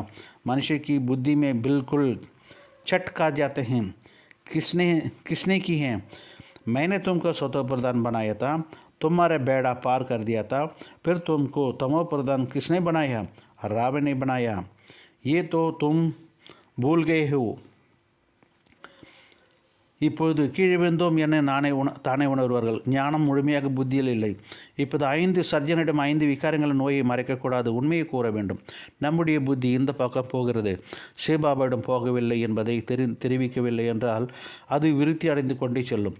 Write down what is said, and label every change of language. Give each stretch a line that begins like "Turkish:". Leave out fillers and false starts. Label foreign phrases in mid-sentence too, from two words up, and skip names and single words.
Hindi: मनुष्य की बुद्धि में बिल्कुल चट खा जाते हैं। किसने की है? मैंने तुमको सतो प्रधान बनाया था, तुम्हारे बेड़ा पार कर दिया था। फिर तुमको तमो प्रधान किसने बनाया? रावण ने बनाया। ये तो तुम भूल गए हो।
Tamil: இப்பொழுது கீழே விழுந்தோம் என தானே உணர்வார்கள். ஞானம் முழுமையாக புத்தியில் இல்லை. இப்போது 5 சர்ஜனிடம் 5 விகாரங்களின் நோயை மறைக்கக்கூடாது, உண்மையை கூற வேண்டும். நம்முடைய புத்தி இந்த பக்கம் போகிறது, சிவபாபாவிடம் போகவில்லை என்பதை தெரிவிக்கவில்லை என்றால் அது விருத்தி அடைந்து கொண்டே செல்லும்.